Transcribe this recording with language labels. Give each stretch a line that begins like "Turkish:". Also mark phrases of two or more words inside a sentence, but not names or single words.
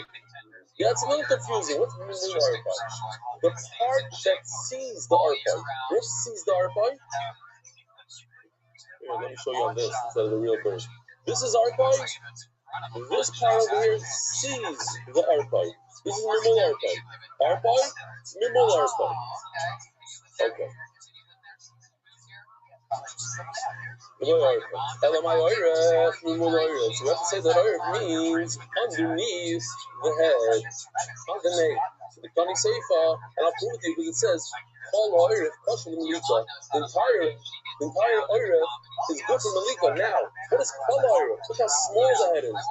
English: Yeah, it's a little confusing. What's
Hebrew: ממול עורף?
English: The part that sees
Hebrew: ה עורף.
English: What sees
Hebrew: ה עורף?
English: Here, let me show you on this instead of the real bird. This is arpoi. This part over here sees the arpoi. This is
Hebrew: ממול עורף. עורף, ממול עורף.
English: Okay.
Hebrew: אלא מאי עורף, ממול עורף.
English: So we have to say that Oiref means underneath the head, underneath. So the
Hebrew: קאי סיפא,
English: and I'll prove it to you because it says,
Hebrew: כל עורף, כשר מליקה.
English: The entire Oiref is good for Malika. Now, what is
Hebrew: כל עורף?
English: Look how small the head is.